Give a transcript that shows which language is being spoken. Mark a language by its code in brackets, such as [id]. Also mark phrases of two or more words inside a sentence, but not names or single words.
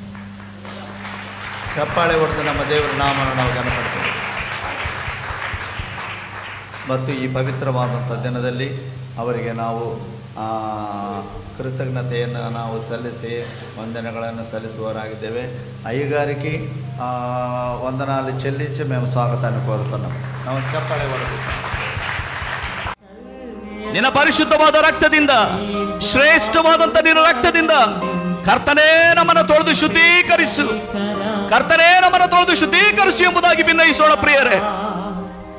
[kn] ಚಪ್ಪಾಳೆ ಹೊಡೆದು ನಮ್ಮ ದೇವರ ನಾಮವನ್ನು ನಾವು ಘನಪಡಿಸೋಣ. ಮತ್ತು ಈ ಪವಿತ್ರವಾದಂಥ ದಿನದಲ್ಲಿ ಅವರಿಗೆ ನಾವು ಕೃತಜ್ಞತೆಯನ್ನು ನಾವು ಸಲ್ಲಿಸಿ ವಂದನೆಗಳನ್ನು ಸಲ್ಲಿಸುವವರಾಗಿದ್ದೇವೆ. [te] ಅಯ್ಯಗಾರಿಗೆ వందనాలు చెల్లించి మేము స్వాగతాన్ని కోరుతున్నాం. [kn] ನಾವು ಚಪ್ಪಾಳೆ ಹೊಡೆದು ನಿನ್ನ ಪರಿಶುದ್ಧವಾದ ರಕ್ತದಿಂದ, ಶ್ರೇಷ್ಠವಾದಂತ ನಿನ್ನ ರಕ್ತದಿಂದ ಕರ್ತನೇ ನಮ್ಮನ್ನು ತೊಳೆದು ಶುದ್ಧೀಕರಿಸು, ಕರ್ತನೇ ನಮ್ಮನ್ನು ತೊಳೆದು ಶುದ್ಧೀಕರಿಸು ಎಂಬುದಾಗಿ ಭಿನ್ನಯಿಸೋಣ ಪ್ರಿಯರೇ.